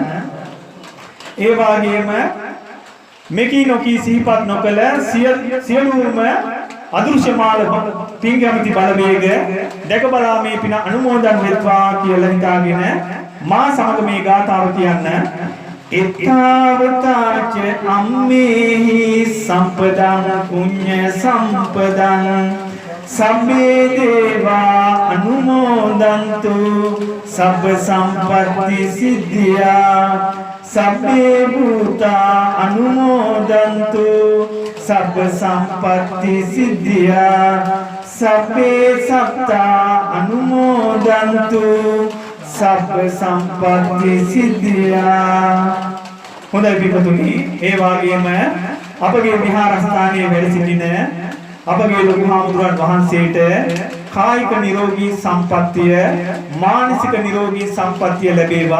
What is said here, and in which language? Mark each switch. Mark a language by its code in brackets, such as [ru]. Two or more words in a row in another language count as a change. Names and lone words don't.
[si] ඒ වගේම මෙකී නොකී සිහිපත් නොකළ සියලුම අදෘශ්‍යමාන පින් කැමති බලවේග දැක බලා මේ පින අනුමෝදන් වෙත්වා කියලා හිතාගෙන මා සමග මේ ගාථාව කියන්න. [pi] එත්තාවතාච අම්මේහි සම්පදං පුඤ්ඤ සම්පදං සබ්බේ දේවා අනුමෝදන්තු සබ්බ සම්පත්ති සිද්ධියා සබ්බේ භූතා අනුමෝදන්තු සබ්බ සම්පත්ති සිද්ධියා සබ්බේ සත්තා අනුමෝදන්තු සබ්බ සම්පත්ති සිද්ධියා. [si] හොඳයි පිටුතුනි, ඒ වගේම අපගේ විහාරස්ථානයේ වැඩ සිටින අපගේ ලොකු හාමුදුරන් වහන්සේට කායික නිරෝගී සම්පත්තිය මානසික නිරෝගී සම්පත්තිය ලැබේවා.